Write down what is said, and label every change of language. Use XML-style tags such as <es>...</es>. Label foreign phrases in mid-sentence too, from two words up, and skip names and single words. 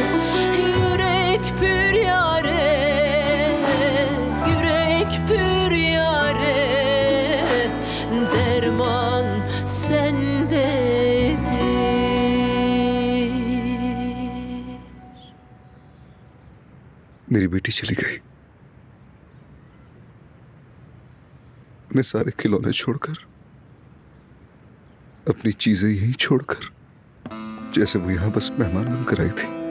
<tr>Yürek pür yare, yürek pür yare. Derman sendedir.</tr> <hi>मेरी बेटी चली गई, अपने सारे खिलौने छोड़कर, अपनी चीजें यहीं छोड़कर, जैसे वो यहां बस मेहमान बनकर आई थी।</hi>